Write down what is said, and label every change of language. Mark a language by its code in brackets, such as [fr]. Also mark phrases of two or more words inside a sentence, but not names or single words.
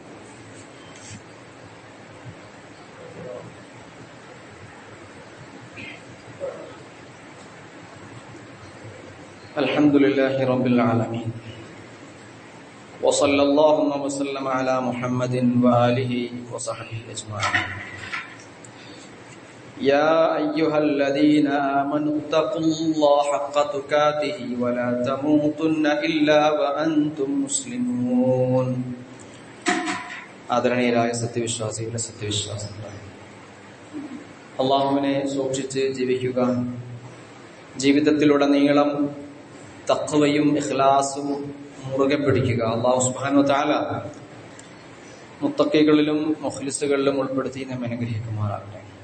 [ar] الحمد لله رب العالمين وصلى الله وسلم على محمد وآله وصحبه أجمعين. يا أيها الذين آمنوا اتقوا الله حق تقاته ولا تموتن إلا وأنتم مسلمون. [ml] ആദരണീയരായ സത്യവിശ്വാസികളെ, സത്യവിശ്വാസികളെ, അള്ളാഹുവിനെ സൂക്ഷിച്ച് ജീവിക്കുക. ജീവിതത്തിലുടനീളം തഖ്വയും ഇഖ്ലാസും മുറുകെ പിടിക്കുക. അള്ളാഹു [ar] سبحانه وتعالى [ml] മുത്തഖികളിലും മുഖ്ലിസുകളിലും ഉൾപ്പെടുത്തി നമ്മെ അനുഗ്രഹിക്കുമാറാകട്ടെ.